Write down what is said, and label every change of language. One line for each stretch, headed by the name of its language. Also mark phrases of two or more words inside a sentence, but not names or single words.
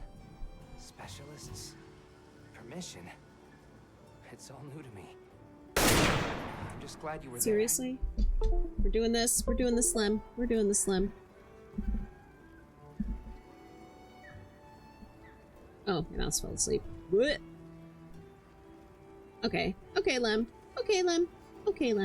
English: Specialists? Permission? It's all new to me. I'm just glad you were Seriously? We're doing this. We're doing the slim. We're doing the slim. Oh, my mouse fell asleep. Blech. Okay. Okay, Lem. Okay, Lem. Okay, Lem.